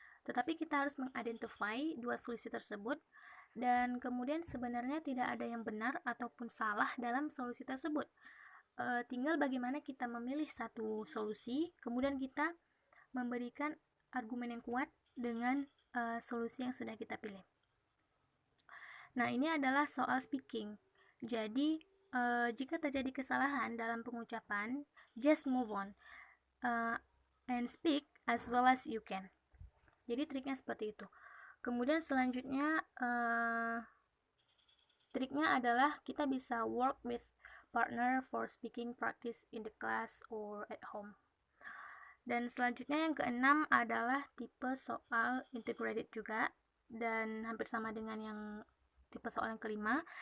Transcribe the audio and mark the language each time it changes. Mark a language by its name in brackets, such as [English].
[Indonesian] Tetapi kita harus mengidentify dua solusi tersebut dan kemudian sebenarnya tidak ada yang benar ataupun salah dalam solusi tersebut. Tinggal bagaimana kita memilih satu solusi, kemudian kita memberikan argumen yang kuat dengan solusi yang sudah kita pilih. Nah, ini adalah soal speaking. Jadi, jika terjadi kesalahan dalam pengucapan, [English] just move on and speak as well as you can. [Indonesian] Jadi, triknya seperti itu. Kemudian selanjutnya, triknya adalah kita bisa [English] work with partner for speaking practice in the class or at home. [Indonesian] Dan selanjutnya yang keenam adalah tipe soal integrated juga dan hampir sama dengan yang tipe soal yang kelima.